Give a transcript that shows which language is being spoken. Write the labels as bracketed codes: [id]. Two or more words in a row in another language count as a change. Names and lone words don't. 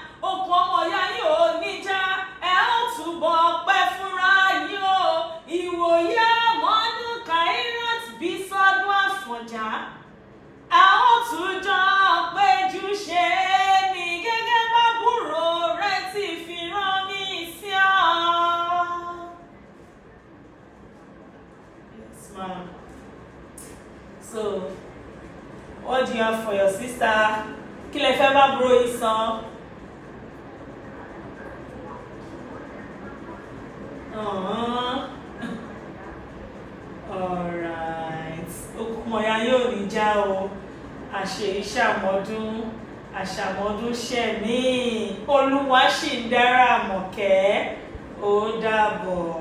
[yo] Okùn ọmọ ìyá yín ò ní já. Ẹ ó túbọ̀ pẹ́ fúnra yín o. Ìwòye àmọ́dún Kairat Bísọ́dún Àfọ̀njá. A ó tún jọ péjú ṣe é ní gẹ́gẹ́ bábúrò rẹ ti fi rán mi sí ọ. [en] Yes, ma'am. So, what do you have for your sister? [yo] Kí lẹ fẹ́ bá búrò yìí san? Uh-huh. [en] All right. [yo] Okùn ọ̀yà yóò ní já o. Àṣe ìṣàmọ́dún, àṣàmọ́dún ṣẹ̀mí. Olúwa ṣì ń dára Àmọ̀kẹ́. Ó dàbọ̀.